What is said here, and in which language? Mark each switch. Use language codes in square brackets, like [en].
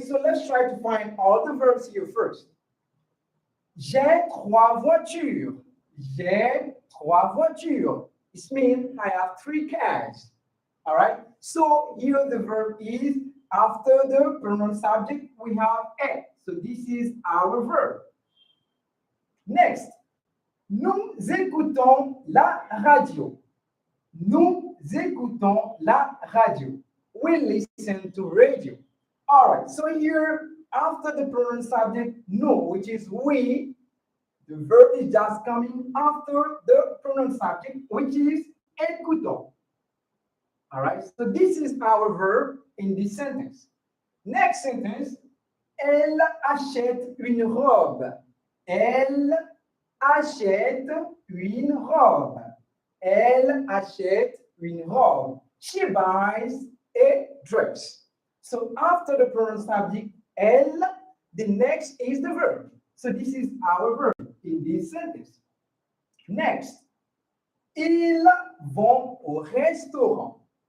[en] So let's try to find all the verbs here first. [fr] J'ai trois voitures. J'ai trois voitures. [en] It means I have three cars. All right. So here the verb is after the pronoun subject, we have a. So this is our verb. [fr] Next, nous écoutons la radio. Nous écoutons la radio. [en] We listen to radio. All right. So here, after the pronoun subject, nous, which is we, the verb is just coming after the pronoun subject, which is écoutons. All right, so this is our verb in this sentence. Next sentence, [fr] elle achète une robe. Elle achète une robe. Elle achète une robe. [en] She buys a dress. So after the pronoun subject, elle, the next is the verb. So this is our verb in this sentence. [fr] Next, ils vont au restaurant.